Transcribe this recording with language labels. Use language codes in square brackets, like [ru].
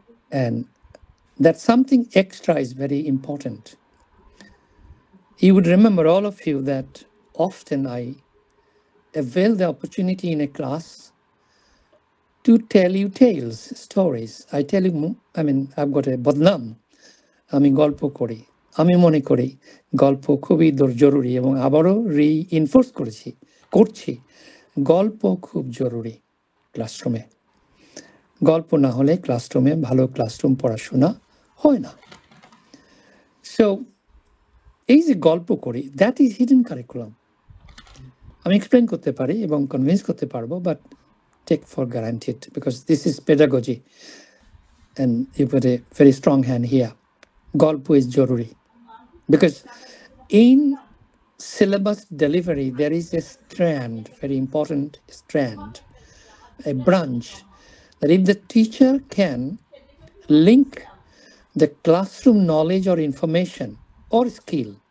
[en] And that something extra is very important. You would remember, all of you, that often I avail the opportunity in a class to tell you tales, stories. I tell you, I've got a badnam. [bn] আমি গল্প করি, আমি মনে করি গল্প খুবই জরুরি, এবং আবারও রিইনফোর্স করছি গল্প খুব জরুরি ক্লাসরুমে। গল্প না হলে ক্লাসরুমে ভালো ক্লাসরুম পড়াশোনা হয় না। সো এই যে গল্প করি, [en] That is hidden curriculum. [bn] আমি এক্সপ্লেন করতে পারি এবং কনভিন্স করতে পারবো, [en] But take for guaranteed, because this is pedagogy and you put a very strong hand here. গল্প is জরুরি, because in syllabus delivery there is a strand, very important strand, a branch, that if the teacher can link the classroom knowledge or information or skill